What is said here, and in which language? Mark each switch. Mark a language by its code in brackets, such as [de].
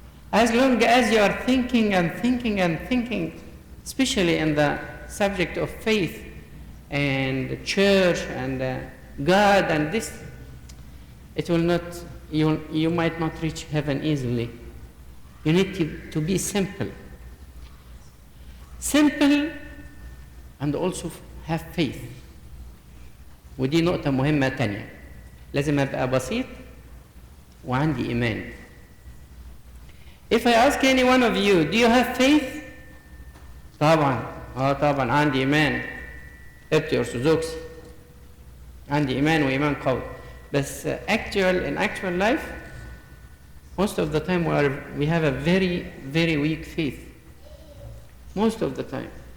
[en] As long as you are thinking and thinking and thinking, especially in the subject of faith and church and God and this, it will not, you might not reach heaven easily. You need to be simple. Simple and also have faith. [ar] ودي نقطة مهمة تانية. لازم أبقى بسيط وعندي إيمان. [en] If I ask any one of you, do you have faith? [ar] طبعا. طبعا عندي إيمان. ابتي أرثوذكسي. عندي إيمان وإيمان قوي. بس [en] in actual life, most of the time we have a very, very weak faith. Most of the time.